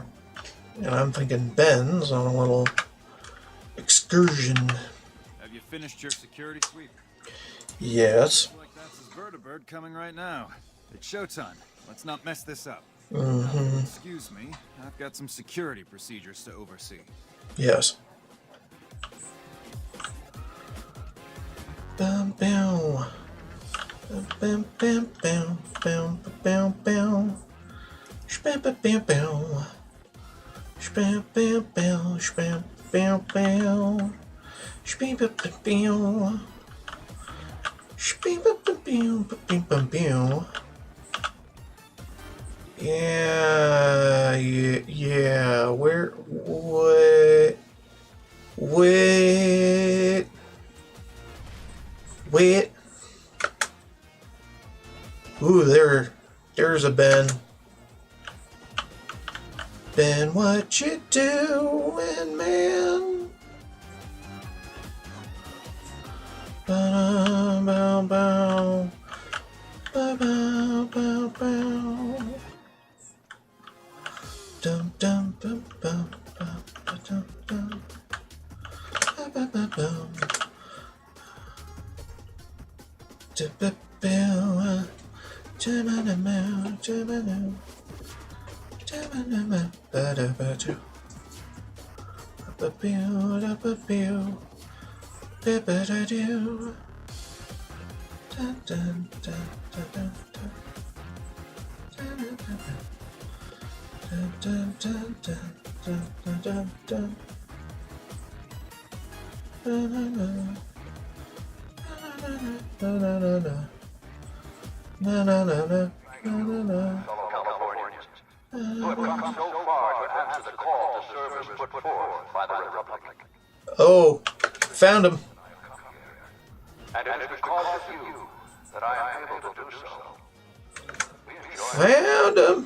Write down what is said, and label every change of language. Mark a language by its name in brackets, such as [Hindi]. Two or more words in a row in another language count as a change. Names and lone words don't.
[English] And I'm thinking Ben's on a little excursion. Have you finished your security sweep? Yes. Looks like that's his vertibird coming right now. It's showtime. Let's not mess this up. Excuse me, I've got some security procedures to oversee. Yes. Bam bam. Bam bam bam bam bam bam. Spam bam bam bam. Spam bam bam spam bam bam. Spam bam bam. Spam bam bam bam bam bam. Yeah, where, wait. Ooh, there's a Ben. Ben, what you doing, man? Bow, bow, bow. Bow, bow, bow, bow. Dum, dum, bum, bum, bum, dum, dum. Bow, bow, bow, bow. Da-ba-bow. Da-ba-da-bow, da-ba-dow. Da-ba-da-bow, ba-da-ba-dow. Ba-ba-bow, da-ba-bow. Ba-ba-da-dow. Dun, dun, dun, dun, dun, dun. Da-da-da-da. Dun, dun, dun, dun, dun, dun, dun, dun. Da-da-da. Da-da-da-da. Na-na-na-na. Na-na-na. Fellow Californians, who have come so far to answer the call to service put forth by the Republic. Oh, found him. And it is because of you that I am able to do so. We enjoy Found him.